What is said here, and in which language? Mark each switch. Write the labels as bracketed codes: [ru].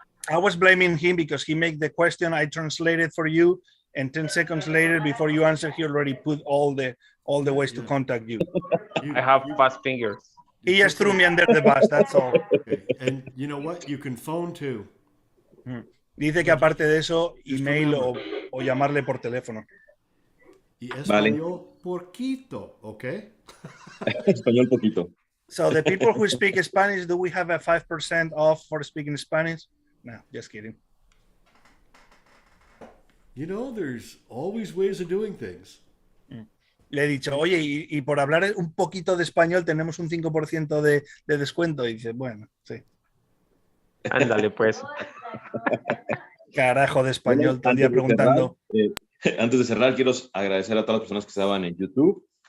[en] I was blaming him because he made the question. I translated for you, and 10 seconds later, before you answer, he already put all the ways to contact you. I have fast fingers. He just threw me under the bus. That's all. Okay. And you know what? You can phone too. [es] Dice que aparte de eso, email o llamarle por teléfono. Y español poquito, okay? Español poquito. [en] So the people who speak Spanish, do we have a 5% off for speaking Spanish? No, just kidding. You know, there's always ways of doing things. [es] Le he dicho, oye, y por hablar un poquito de español tenemos un 5% de descuento. Y dice, bueno, sí. Ándale, pues. Carajo de español, todo el día preguntando. Antes de cerrar, quiero agradecer a todas las personas que estaban en YouTube.